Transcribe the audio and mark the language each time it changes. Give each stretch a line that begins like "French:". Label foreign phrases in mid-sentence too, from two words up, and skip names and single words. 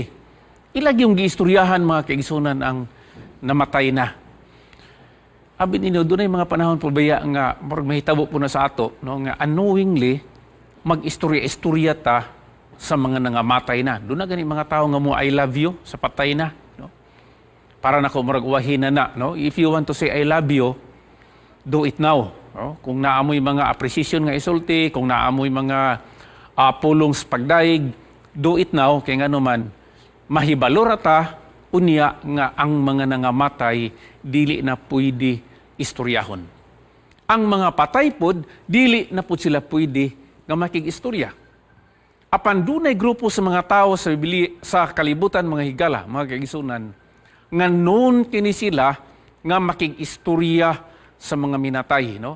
Cebuano: Ilag yung giistoryahan mga kaigsunan ang namatay na. Abi ninyo dunay mga panahon pabaya nga murag mahitabo po na sa ato, no? Nga unknowingly mag-istorya-istorya ta sa mga nangamatay na. Doon na gani mga tao nga mo
English: I love you
Cebuano: sa patay na, no? Para nako murag uwahin na, no?
English: If you want to say I love you, do it now, no?
Cebuano: Kung naamoy mga appreciation nga isulti, kung naamoy mga pulong sa pagdaig,
English: do it now
Cebuano: kay ngano man mahibalo ra ta unya nga ang mga nangamatay dili na pwede istoryahon. Ang mga patay pod dili na pud sila pwede nga makigistorya. Apan dunay grupo sa mga tao sa kalibutan mga higala, mga kaigsunan, nga noon kini sila nga makigistorya sa mga minatay, no?